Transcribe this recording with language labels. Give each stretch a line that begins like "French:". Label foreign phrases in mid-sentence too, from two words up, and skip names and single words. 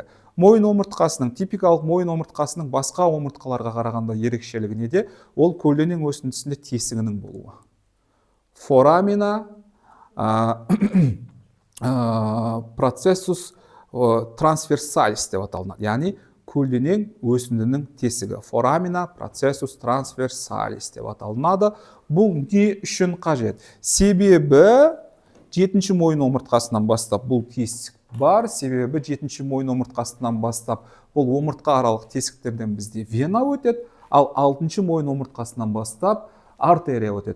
Kazakh: Мойын омыртқасының, типикалық мойын омыртқасының басқа омыртқаларға қарағанда ерекшелігі неде? Ол көлденең өсіндісінде тесігінің болуы.
Latin: foramina processus transversalis
Kazakh: деп аталынады. Яғни көлденең өсіндінің тесігі.
Latin: Foramina processus transversalis
Kazakh: деп аталынады. Бұл не үшін қажет? Себебі жетінші мойын омыртқасынан бастап бұл тесік бар. Себебі жетінші мойын омыртқасынан бастап бұл омыртқа аралық тесіктерден бізде вена өтеді. Ал алтыншы мойын омыртқасынан бастап артерия өтеді.